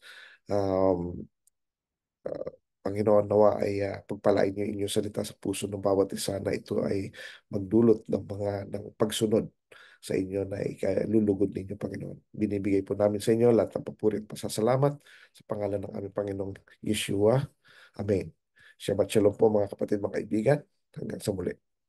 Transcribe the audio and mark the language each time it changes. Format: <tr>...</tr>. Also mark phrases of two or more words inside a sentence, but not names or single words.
<tl>Um, Panginoon, nawa ay pagpalain niyo inyong salita sa puso ng bawat isa na ito ay magdulot ng pagsunod sa inyo na ikalulugod ninyo, Panginoon. Binibigay po namin sa inyo lahat ng papuri at pasasalamat sa pangalan ng aming Panginoong Yeshua. Amen.</tl> <he>Shabbat shalom</he> <tl>po mga kapatid, mga kaibigan. Hanggang sa muli.</tl>